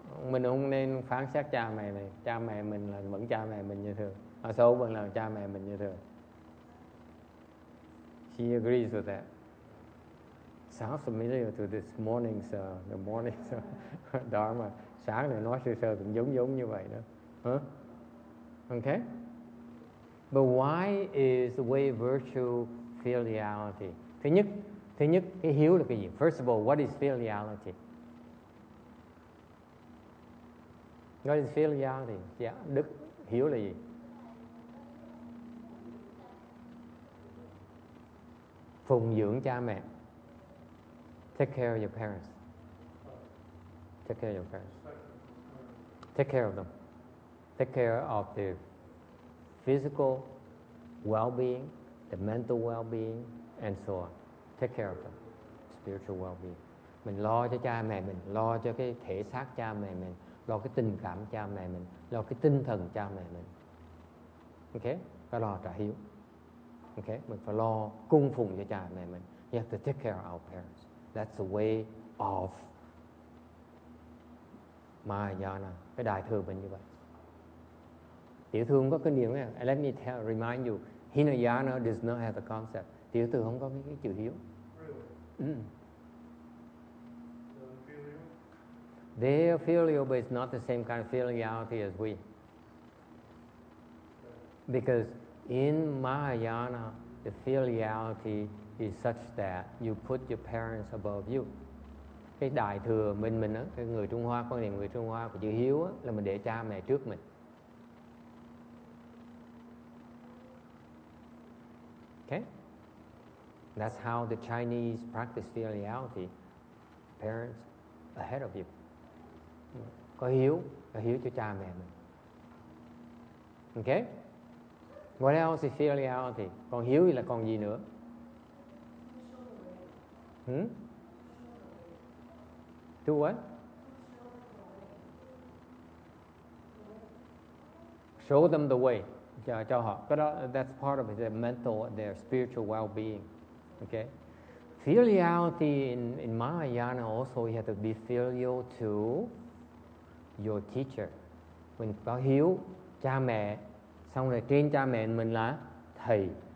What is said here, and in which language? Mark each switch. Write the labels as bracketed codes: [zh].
[vi] Mình không nên phán xét cha mẹ này. Cha mẹ mình là vẫn cha mẹ mình như thường. Số vẫn là cha mẹ mình như thường. [en] She agrees with that. Sounds familiar to this morning's the morning's Dharma. [vi] Sáng này nói sơ cũng giống như vậy đó. [en] Okay. But why is the way virtue filiality? [vi] Thứ nhất cái hiếu là cái gì? [en] First of all, what is filiality? What is filiality? Yeah, [vi] đức hiếu là gì? Phụng dưỡng cha mẹ. [en] Take care of your parents. Take care of your parents. Take care of them. Take care of their physical well-being, the mental well-being, and so on. Take care of them. Spiritual well-being. [vi] Mình lo cho cha mẹ mình, lo cho cái thể xác cha mẹ mình, lo cái tình cảm cha mẹ mình, lo cái tinh thần cha mẹ mình. Ok? Phải lo trả hiếu. Ok? Mình phải lo cung phụng cho cha mẹ mình. [en] You have to take care of our parents. That's the way of Mahayana. [vi] Cái đại thừa mình như vậy. Tiểu thừa không có kinh điển. [en] Let me remind you, Hinayana does not have the concept. [vi] Tiểu thừa không có cái chữ hiếu. [en] Really? They are filial, but it's not the same kind of filiality as we. Because in Mahayana, the filiality is such that you put your parents above you. [vi] Cái đại thừa mình á, cái người Trung Hoa, quan niệm người Trung Hoa của chữ hiếu á, là mình để cha mẹ trước mình. [en] Okay? That's how the Chinese practice filiality. Parents ahead of you. [vi] Có hiếu cho cha mẹ mình. [en] Okay? What else is filiality? [vi] Còn hiếu thì là còn gì nữa? [en] To what? show them the way, [vi] cho họ. Cái đó, [en] that's part of their mental, their spiritual well-being. Okay. Filiality in Mahayana also, you have to be filial to your teacher. [vi] Mình có hiếu cha mẹ, xong rồi trên cha mẹ mình là thầy.